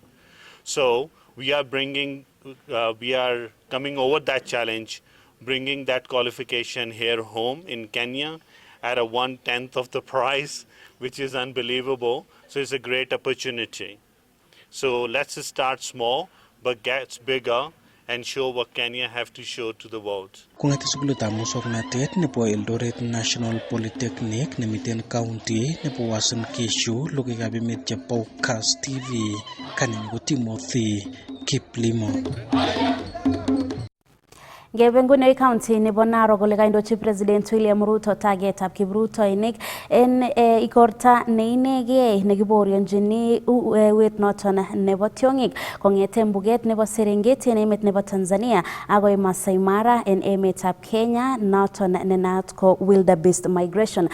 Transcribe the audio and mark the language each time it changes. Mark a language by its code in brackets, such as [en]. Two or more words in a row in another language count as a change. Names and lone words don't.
[en] So we are coming over that challenge, bringing that qualification here home in Kenya at a 1/10 of the price, which is unbelievable. So it's a great opportunity. So let's start small, but get bigger and show what Kenya have to show to the world. [kln] Kung'ete sukulitab musoknotet nebo Eldoret National Polytechnic nemiten county nebo Uasin Gishu, logoiwekab emet chebo Kass TV, kanenyu ko Timothy Kiplimo. Ngebe nguni county nebo Narok kole kaindochi President William Ruto targetab kiprutoinik en ikorta neinegei nekiborionjini uwet noton nebo tiong'ik kong'ete mbuget nebo Serengeti en emet nebo Tanzania agoi Masai Mara en emetab Kenya noton nenaat ko [en] wildebeest migration.